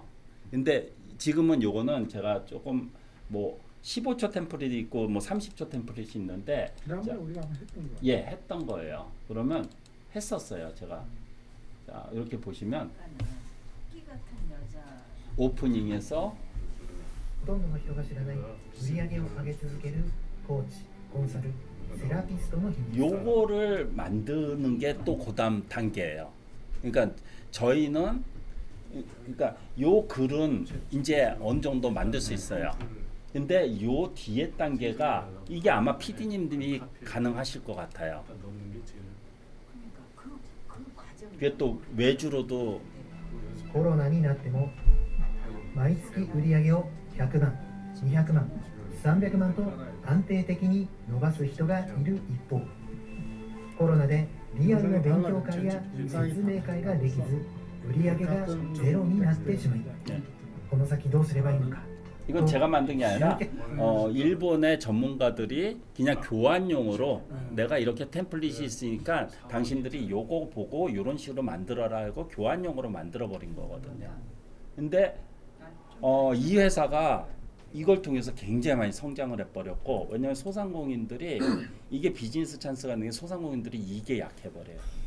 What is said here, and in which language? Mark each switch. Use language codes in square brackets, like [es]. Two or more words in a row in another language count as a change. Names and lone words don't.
[ko] 근데 지금은 요거는 제가 조금 뭐 15초 템플릿이 있고 뭐 30초 템플릿이 있는데 지난번에 우리가 한번 했던 거. 예, 했던 거예요. 그러면 했었어요, 제가. 자, 이렇게 보시면 오프닝에서 [ja] ほとんどの人が知らない売り上げを上げ続けるコーチ、コンサル、セラピストの秘密。 [ko] 요거를 만드는 게 또 그다음 단계예요. 그러니까 저희는 그러니까 요 글은 이제 어느 정도 만들 수 있어요. 근데 요 뒤에 단계가 이게 아마 PD님들이 가능하실 것 같아요. 그게 또 외주로도 [ja] コロナになっても毎月売り上げを100万、200万、300万と安定的に伸ばす人がいる一方、コロナでリアルな勉強会や説明会ができず売り上げがゼロになってしまい、この先どうすればいいのか。 [ko] 이건 제가 만든 게 아니라 일본의 전문가들이 그냥 교환용으로 내가 이렇게 템플릿이 있으니까 당신들이 요거 보고 이런 식으로 만들어라 하고 교환용으로 만들어 버린 거거든요. 근데 이 회사가 이걸 통해서 굉장히 많이 성장을 해버렸고, 왜냐하면 소상공인들이 이게 비즈니스 찬스가 있는 게 소상공인들이 이게 약해버려요.